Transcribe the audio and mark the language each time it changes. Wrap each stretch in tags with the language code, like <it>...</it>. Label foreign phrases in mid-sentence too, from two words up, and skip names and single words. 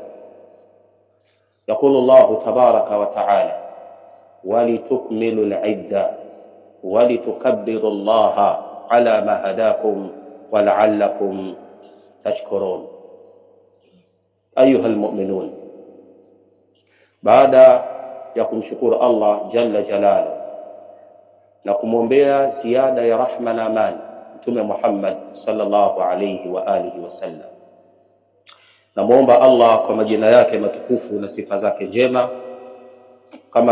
<ar>يقول الله تبارك وتعالى: ولتكملوا العدة ولتكبروا الله على ما هداكم ولعلكم تشكرون. أيها المؤمنون،</ar> <sw>baada ya kumshukuru</sw> <ar>الله جل جلاله</ar> <sw>na kumwombea ziada ya rahma na amani Mtume</sw> <ar>محمد صلى الله عليه وآله وسلم,</ar> <sw>namuomba Allah kwa majina yake matukufu na sifa zake njema, kama</sw>